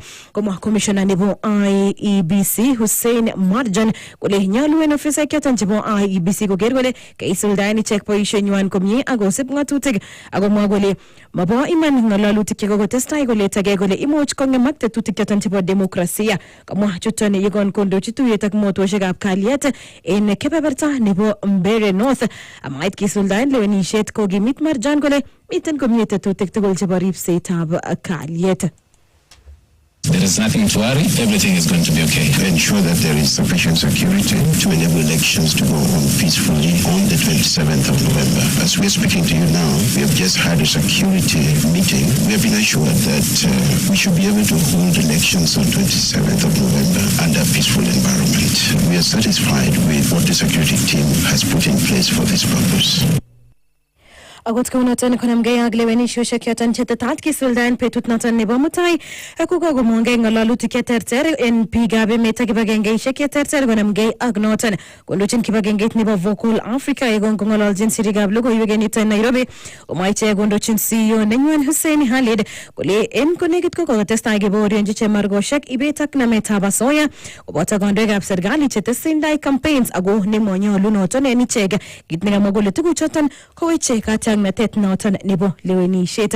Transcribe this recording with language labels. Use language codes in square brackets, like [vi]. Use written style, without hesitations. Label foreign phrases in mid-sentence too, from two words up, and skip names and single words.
[kln] Komwa commissioner nebo IEBC Hussein Marjan kole nyolu en ofisaek choton chebo IEBC koker kole keisuldaen ichek boisienywan komie akosib ng'atutik akomwa kole mabo iman ng'alalutik chekokotestai koletagei kole imuch kong'emak tetutik choton chebo demokrasia. Kamwa chuton yekon kondochi tuyet ak motoshekab kalyet en kebeberta nebo Mbeere North amait kisuldaen lewenishet kokimit Marjan kole miten komie tetutik tugul chebo ripsetab kalyet. [en] There is nothing to worry. Everything is going to be okay. To ensure that there is sufficient security to enable elections to go on peacefully on the 27th of November. As we're speaking to you now, we have just had a security meeting. We have been assured that we should be able to hold elections on 27th of November under a peaceful environment. We are satisfied with what the security team has put in place for this purpose. [kln] Agot konoton konamgei ak lewenishosiek choton chetetat kisuldaen betut noton nebo mutai kokakomongei ng'alalutik cheterter en biikab emet ak kibagengeisiek cheterter konamgei ak noton kondochin kibagengeit nebo Vocal Africa yekon kong'ololjin sirikab logoiwek en yuton Nairobi omwa ichek kondochin CEO nenywan Hussein Khalid kole en konekit kokotestai kiborionji chemargosiek ibet ak nametab asoya koboto kandoikab serikali chetesindai campaigns ako nemonyolu noton en ichek kit nekamwa kole tuguchoton koweche katiaknatet noton nebo lewenishet.